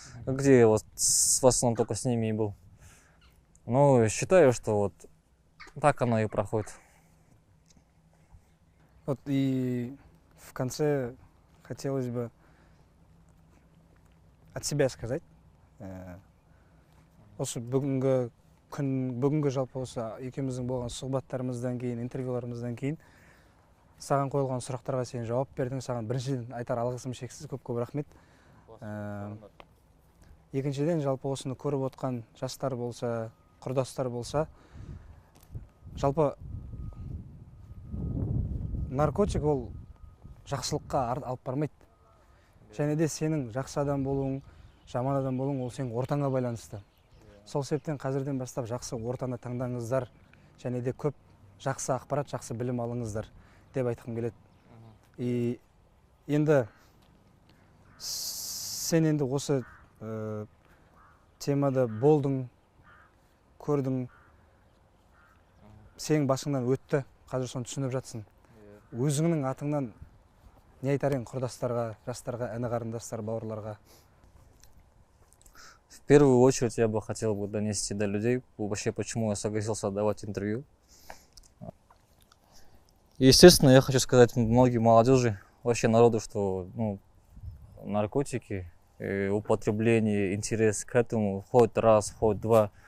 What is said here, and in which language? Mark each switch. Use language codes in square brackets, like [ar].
[ru] Где я вот в основном только с ними и был. Ну, считаю, что вот так оно и проходит. Вот и в конце хотелось бы от себя сказать. [kk] Осы бүгінгі жалпы осы екеуміздің болған сұхбаттарымыздан кейін, интервьюларымыздан кейін саған қойылған сұрақтарға сен жауап бердің. Саған біріншіден айтар алғысым шексіз, көп рахмет. Екіншіден жалпы осыны көріп отқан жастар болса, құрдастар болса, жалпы наркотик ол жақсылыққа алып бармайды. Және де сенің жақсы адам болуың, жаман адам болуың ол сенің ортаңа байланысты. Сол себептен қазірден бастап жақсы ортаны таңдаңыздар, және де көп жақсы ақпарат, жақсы білім алыңыздар деп айтқым келеді. И енді сен енді осы темада болдың, көрдің, сенің басыңнан өтті, қазір соны түсініп жатсың. Өзіңнің атыңнан не айтар ең құрдастарға, жастарға, іні қарындастар, бауырларға? [ru] В первую очередь я бы хотел донести до людей вообще, почему я согласился давать интервью. Естественно, я хочу сказать многим молодежи, вообще народу, что наркотики, употребление, интерес к этому хоть раз, хоть два.